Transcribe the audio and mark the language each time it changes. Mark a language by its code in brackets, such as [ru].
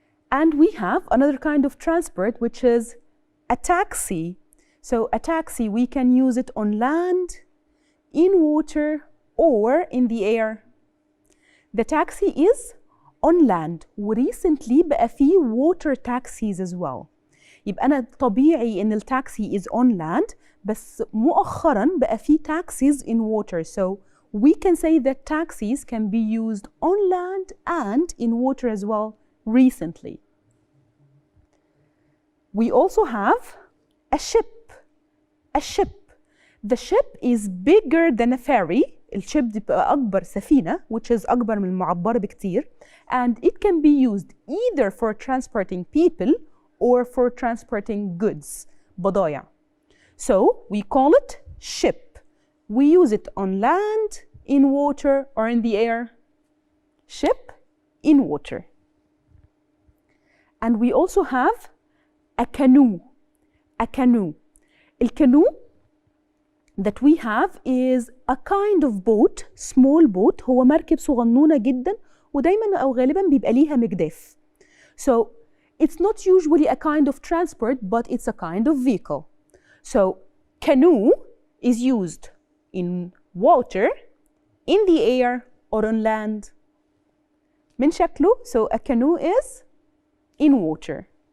[en] And we have another kind of transport, which is a taxi. So a taxi, we can use it on land, in water, or in the air. The taxi is on land. Recently [ar] بقى فيه [en] water taxis as well. [ar] يبقى أنا طبيعي إن التاكسي [en] is on land [ar] بس مؤخرا بقى فيه [en] taxis in water. So we can say that taxis can be used on land and in water as well recently. We also have a ship. A ship. The ship is bigger than a ferry. [ar] الشيب دي بقى أكبر سفينة, [en] which is [ar] أكبر من المعبر بكتير, [en] and it can be used either for transporting people or for transporting goods, [ar] بضايع. [en] So we call it ship. We use it on land, in water, or in the air. Ship, in water. And we also have a canoe. A canoe. الcanoe that we have is a kind of boat, small boat. [ar] هو مركب صغنونة جدا ودايما أو غالبا بيبقى ليها مجداف. [en] So it's not usually a kind of transport, but it's a kind of vehicle. So canoe is used in water, in the air, or on land. [ar] من شكله, [en] so a canoe is in water.